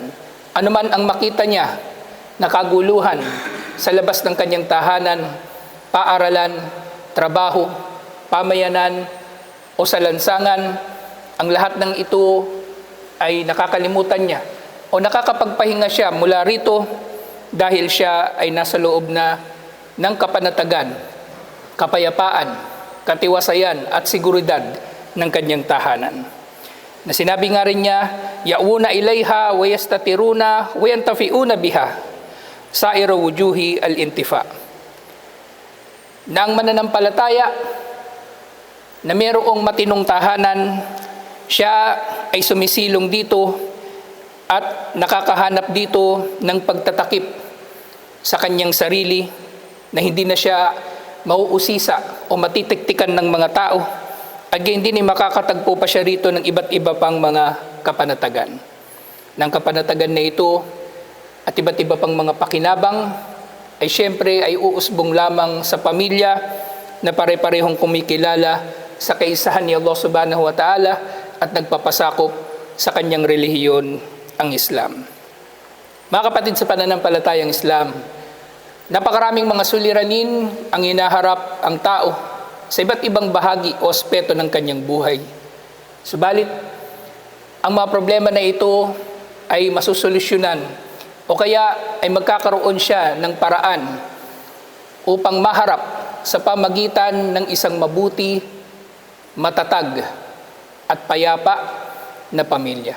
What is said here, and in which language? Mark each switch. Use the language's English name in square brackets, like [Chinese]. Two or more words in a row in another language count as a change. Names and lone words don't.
[Filipino] Ano man ang makita niya na kaguluhan sa labas ng kanyang tahanan, paaralan, trabaho, pamayanan, o sa lansangan, ang lahat ng ito ay nakakalimutan niya o nakakapagpahinga siya mula rito dahil siya ay nasa loob na ng kapanatagan, kapayapaan, katiwasayan at seguridad ng kanyang tahanan. Na sinabi nga rin niya, [Arabic] يأوون إليها ويستترون وينتفعون بها سائر وجوه الانتفاع. [Filipino] Na ang mananampalataya na mayroong matinong tahanan, siya ay sumisilong dito at nakakahanap dito ng pagtatakip sa kanyang sarili na hindi na siya mauusisa o matitiktikan ng mga tao at hindi ni makakatagpo pa siya rito ng iba't iba pang mga kapanatagan. Ng kapanatagan na ito at iba't iba pang mga pakinabang ay siyempre ay uusbong lamang sa pamilya na pare-parehong kumikilala sa kaisahan ni Allah [Arabic] سبحانه وتعالى [Filipino] at nagpapasakop sa kanyang relihiyon, ang Islam. Mga kapatid sa pananampalatayang Islam, napakaraming mga suliranin ang hinaharap ang tao sa iba't ibang bahagi o aspeto ng kanyang buhay. Subalit, ang mga problema na ito ay masusolusyonan o kaya ay magkakaroon siya ng paraan upang maharap sa pamagitan ng isang mabuti, matatag at payapa na pamilya.